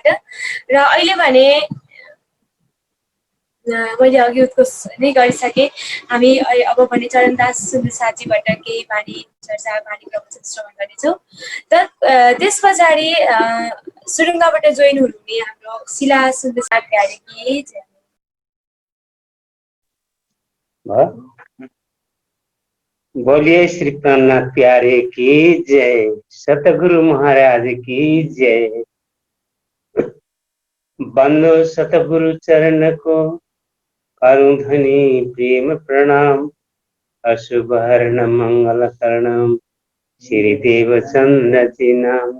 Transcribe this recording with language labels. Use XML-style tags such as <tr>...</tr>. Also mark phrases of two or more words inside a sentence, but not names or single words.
<ne>र अहिले भने मैले अघि उत्कोष नै गरिसकेँ। हामी अब भने चरणदास सुन्दै साथीबाट केही वाणी चर्चा वाणी प्रवचन श्रवण गर्नेछौँ। त्यस पछाडि सुरुङ्गाबाट जोइन हुनुहुने हाम्रो शिला सुन्दै साथी</ne> <hi>प्यारे की जय। बोलिए श्री प्राणनाथ प्यारे की जय, सतगुरु महाराज की जय। बंदो सतगुरु चरण को करूं धनी प्रेम प्रणाम, अशुभ हरण मंगल करणम, श्री देवचंद्र जी नाम।</hi>